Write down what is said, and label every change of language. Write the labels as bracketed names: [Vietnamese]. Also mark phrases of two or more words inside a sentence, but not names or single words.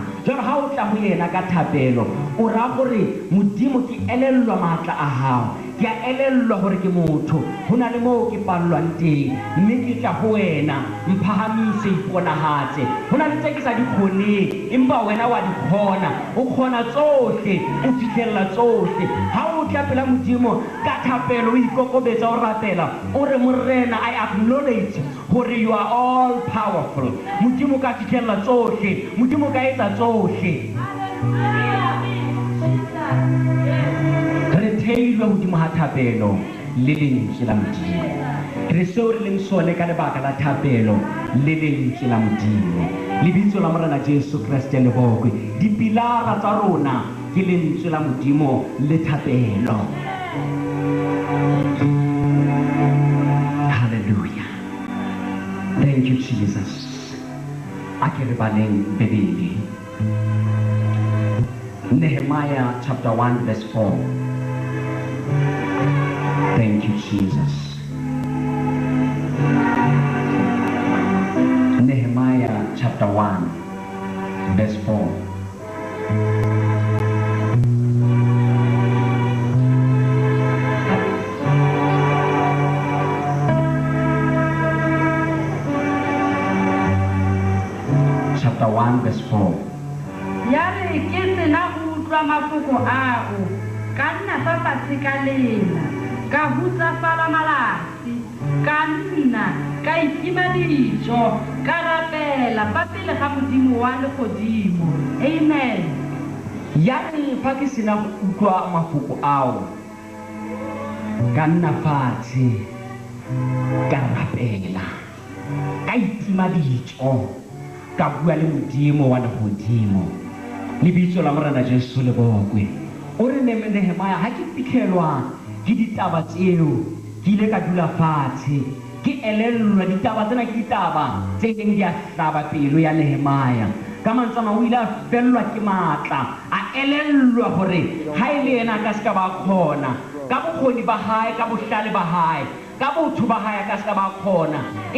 [Southern Sotho] Jwale ha o tla ho yena ka thapelo, o ra gore Modimo ke elellwa matla a hao, ke a elellwa gore ke motho, ho na le moo ke pallwang teng, mme ke tla ho wena mphahamise iponahatse. Ho na le tse ke sa di kgoneng, empa wena wa di kgona, o kgona tsohle, o fihlella tsohle. Ha o tla pela Modimo ka thapelo, o ikokobetsa o rapela, o re Morena, [English] I acknowledge gore you are all powerful. [Southern Sotho] Modimo ka fihlella tsohle, Modimo ka etsa tsohle. Re theilwe hodimo ha thapelo le lentswe la Modimo, re seo re leng sone ka lebaka la thapelo le lentswe la Modimo. Lebitso la Morena Jesu Kriste le bogwe. Dipilara tsa rona ke lentswe la Modimo le thapelo. Hallelujah. [English] Thank you, Jesus. [Southern Sotho] Ake re baleng Bibele. [English] Nehemiah chapter 1 verse 4. Thank you, Jesus. Nehemiah chapter 1 verse 4. Chapter 1 verse 4. [Tswana] Yare ke sena go utlwa mafoko ao, ka nna fa fatshe ka lela, ka hutsafala malatsi, ka nna ka itima dijo, ka rapela fa pele ga Modimo wa legodimo. Amen. Yare fa ke sena go utlwa mafoko ao, ka nna fatshe ka rapela, ka itima dijo, ka bua le Modimo wa legodimo. [Southern Sotho] Lebitso la Morena Jesu le bogwe. O re Nehemiah, ha ke fitlhelwa ke ditaba tseo, ke ile ka dula fatshe, ke elellwa ditaba tsena ke ditaba tse neng di a hlaba pelo ya Nehemiah. Ka mantsana o ile a fellwa ke matla, a elellwa gore ha ile yena ka ska ba khona ka bokgoni ba hae ka bohlale ba hae ka botho ba hae ka ska ba khona e